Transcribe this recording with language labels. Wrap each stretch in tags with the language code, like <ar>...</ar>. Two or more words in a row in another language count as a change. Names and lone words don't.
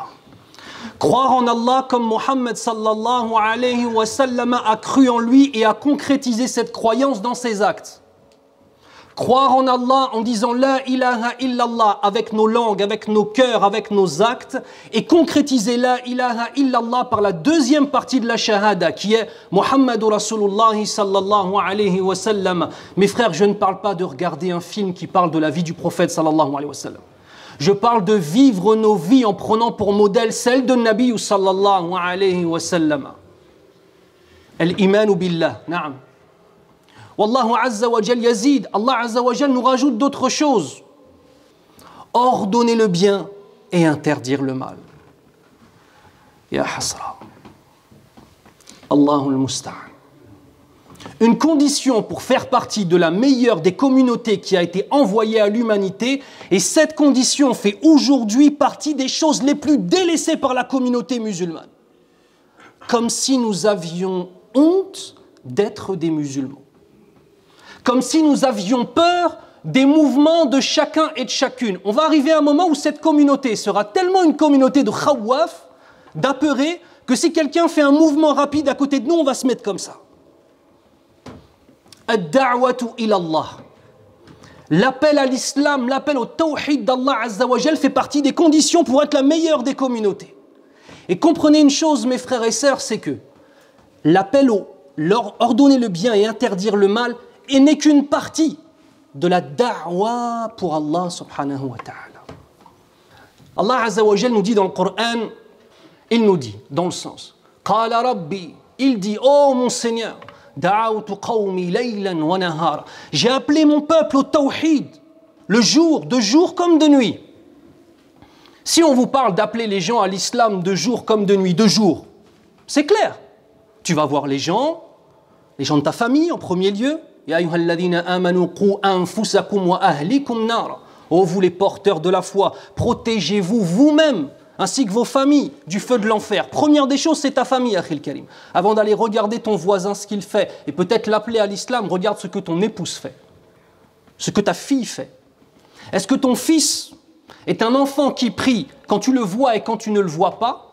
<fr>Croire en Allah comme Muhammad</fr> <ar>صلى الله عليه وسلم</ar> <fr>a cru en lui et a concrétisé cette croyance dans ses actes. Croire en Allah en disant</fr> <ar>لا إله إلا الله</ar> <fr>avec nos langues, avec nos cœurs, avec nos actes et concrétiser</fr> <ar>لا إله إلا الله</ar> <fr>par la deuxième partie de la shahada qui est</fr> <ar>محمد رسول الله صلى الله عليه وسلم.</ar> <fr>Mes frères, je ne parle pas de regarder un film qui parle de la vie du prophète</fr> <ar>صلى الله عليه وسلم.</ar> <fr>Je parle de vivre nos vies en prenant pour modèle celle de Nabi</fr> <ar>صلى الله عليه وسلم. الإيمان بالله، نعم. والله عز وجل يزيد,</ar> <fr>Allah</fr> <ar>عز وجل</ar> <fr>nous rajoute d'autres choses. Ordonner le bien et interdire le mal.</fr> <ar>يا حسرة. الله المستعان.</ar> <fr>Une condition pour faire partie de la meilleure des communautés qui a été envoyée à l'humanité, et cette condition fait aujourd'hui partie des choses les plus délaissées par la communauté musulmane. Comme si nous avions honte d'être des musulmans. Comme si nous avions peur des mouvements de chacun et de chacune. On va arriver à un moment où cette communauté sera tellement une communauté de khawaf, d'apeurés, que si quelqu'un fait un mouvement rapide à côté de nous, on va se mettre comme ça.</fr> <ar>الدعوة إلى الله.</ar> <fr>L'appel à l'islam, l'appel au tawhid d'Allah</fr> <ar>عز وجل</ar> <fr>fait partie des conditions pour être la meilleure des communautés. Et comprenez une chose, mes frères et sœurs, c'est que l'appel au ordonner le bien et interdire le mal et n'est qu'une partie de la da'wa pour Allah</fr> <ar>سبحانه وتعالى.</ar> <fr>Allah</fr> <ar>عز وجل</ar> <fr>nous dit dans le Coran, il nous dit, dans le sens,</fr> <ar>قال رب,</ar> <fr>il dit, oh mon Seigneur,</fr> <ar>دعوت قومي ليلا ونهارا.</ar> <fr>J'ai appelé mon peuple au tawhid, le jour, de jour comme de nuit. Si on vous parle d'appeler les gens à l'islam de jour comme de nuit, de jour, c'est clair. Tu vas voir les gens de ta famille en premier lieu.</fr> <ar>يا أيها الذين آمنوا قوا أنفسكم وأهليكم نارا.</ar> <fr>Oh vous les porteurs de la foi, protégez-vous vous-même ainsi que vos familles du feu de l'enfer. Première des choses, c'est ta famille,</fr> <ar>أخي الكريم.</ar> <fr>Avant d'aller regarder ton voisin ce qu'il fait et peut-être l'appeler à l'islam, regarde ce que ton épouse fait, ce que ta fille fait. Est-ce que ton fils est un enfant qui prie quand tu le vois et quand tu ne le vois pas?</fr>